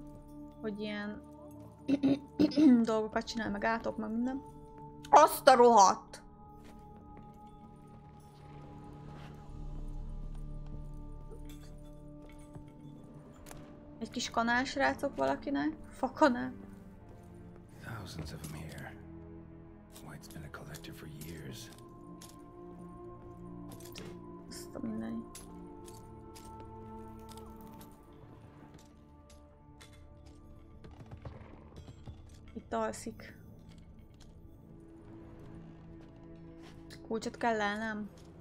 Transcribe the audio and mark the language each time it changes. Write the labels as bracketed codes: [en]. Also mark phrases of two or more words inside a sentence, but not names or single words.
[hu] Hogy ilyen dolgokat csinál, meg átok, meg minden. Azt a rohadt! Egy kis kanál, srácok, valakinek? Fakanál? [en] Thousands of them here. White's been a collector for years. [hu] Azt a mindeni. Itt alszik. Kulcsot kell elnem?